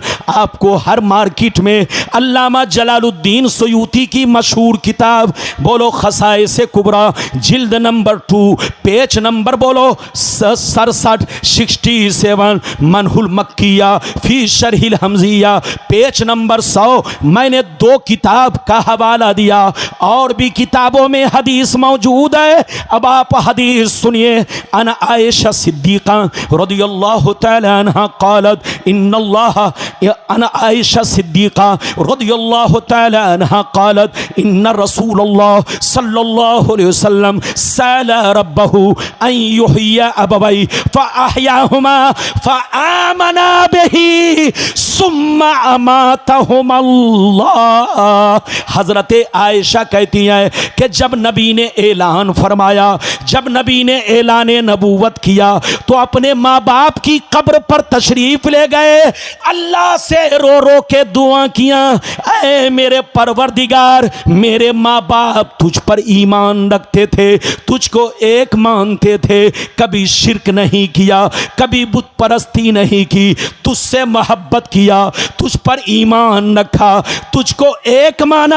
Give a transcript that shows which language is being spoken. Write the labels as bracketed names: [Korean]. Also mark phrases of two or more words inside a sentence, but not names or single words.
[Hindi] आपको हर मार्केट में अल्लामा जलालुद्दीन सयूती की मशहूर किताब बोलो खसाइसे कुबरा, जिल्द नंबर 2, पेज नंबर बोलो 67, 67, मनहुल मक्किया फी शरहिल हमजिया, पेज नंबर 100। मैंने 2 किताब का हवाला दिया, और भी किताबों में हदीस मौजूद है। अब आप हदीस सुनिए। [Arabic] عن عائشة صديقة رضي الله تعالى عنها قالت إن الله، عن عائشة صديقة رضي الله تعالى عنها قالت إن رسول الله صلى الله عليه وسلم سأل ربه أن يحيي أبويه فأحياهما فآمنا به ثم أماتهما الله. [Hindi] हजरत आयशा कहती हैं कि जब नबी ने ऐलान फरमाया, जब नबी ने ऐलान नबूवत किया, तो अपने माँ बाप की कब्र पर तशरीफ ले गए, अल्लाह से रो रो के दुआ किया, ऐ मेरे परवरदिगार, मेरे माँ बाप तुझ पर ईमान रखते थे, तुझको एक मानते थे, कभी शिरक नहीं किया, कभी बुत परस्ती नहीं की, तुझसे मोहब्बत किया, तुझ पर ईमान रखा, तुझको एक माना।